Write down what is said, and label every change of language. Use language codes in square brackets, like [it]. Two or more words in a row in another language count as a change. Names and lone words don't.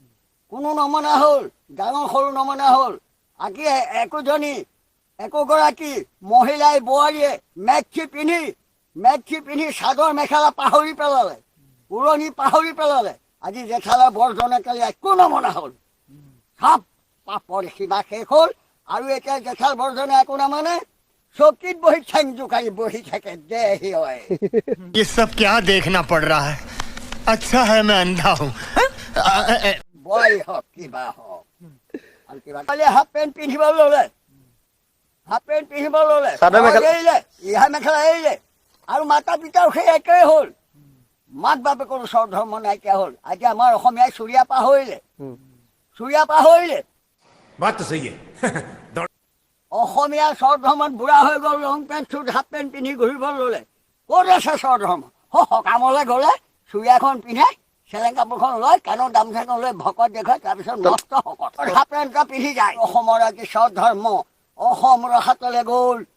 [as] ডাঙৰ সৰু নমনা হ'ল আজি একোগৰাকী মহিলাই বোৱাৰীয়ে মেক্সি পিন্ধি চাদৰ মেখেলা পাহৰি পেলালে পুৰণি পাহৰি পেলালে আজি জেঠালা বৰজনে কালি একো নমনা হ'ল চব পাপৰ সীমা শেষ হ'ল আৰু এতিয়া জেঠাল বৰজনে একো নামানে চকীত বহি ঠেং জোকাৰি বহি থাকে দেহি হয় [hi] ये सब क्या देखना पड़ रहा है अच्छा है मैं अंधा हूँ [as] বয় হওক কিবা হওক আৰু কিবা [en] half pant [as] পিন্ধিব ল'লে ইহা মেখেলা এৰিলে আৰু মাতা পিতাও সেই একেই হ'ল মাক বাপেকৰো স্বধৰ্ম নাইকিয়া হ'ল আজি আমাৰ অসমীয়াই চুৰিয়া পাহৰিলে [hi] बात तो सही है [as] অসমীয়া স্বধৰ্মত বুঢ়া হৈ গ'ল [en] long pant suit half pant [as] পিন্ধি ঘূৰিব ল'লে ক'ত আছে স্বধৰ্ম সকামলৈ গ'লে চুৰিয়াখন পিন্ধাই চেলেং কাপোৰখন লৈ কাণৰ গামোচাখন লৈ ভকত দেখুৱাই তাৰপিছত মস্ত শকত [en] half pant [as] এটা পিন্ধি যায় অসমৰ আজি স্বধৰ্ম অসম ৰসাতলে গ'ল